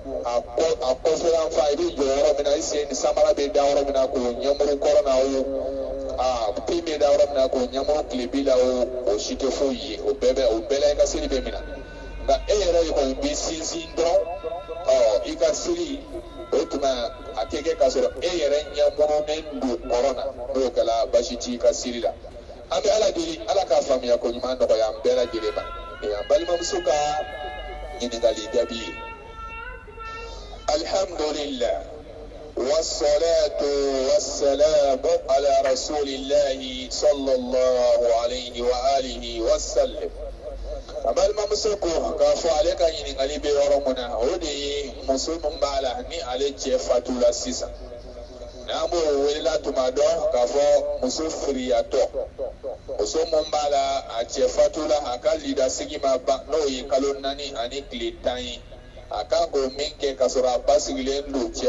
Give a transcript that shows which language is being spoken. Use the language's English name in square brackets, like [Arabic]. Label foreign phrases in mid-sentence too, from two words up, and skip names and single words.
[Bambara] a kɔfɛla fa i bɛ jɔ yɔrɔ min na i sen ni samara bɛ da yɔrɔ min na k'o ɲamuru kɔrɔ na o pin bɛ da yɔrɔ min na k'o ɲamuru tilebi la o si tɛ foyi ye o bɛɛ la i ka seli bɛ minɛ nka e yɛrɛ de kɔni bɛ sinsin dɔrɔn i ka seli o tuma a tɛ kɛ k'a sɔrɔ e yɛrɛ ɲamurunen don kɔrɔ na n'o kɛla basi t'i ka seli la an bɛ ala deli ala k'a faamuya ko ɲuman nɔgɔya an bɛɛ lajɛlen ma an balimamuso ka ɲininkali jaabi ye [Arabic] الحمد لله والصلاة والسلام على رسول الله صلى الله عليه وآله وسلم [Bambara] an balimamuso ko k'a fɔ ale ka ɲininkali bɛ yɔrɔ min na o de ye muso min b'a la ni ale cɛ fatula sisan n'an b'o welela tuma dɔ k'a fɔ muso firiyatɔ muso min b'a la a cɛ fatula a ka lidasigi ma ban n'o ye kalo 4 ani tile 10 ye a kan k'o min kɛ k'a sɔrɔ a ba sigilen don cɛ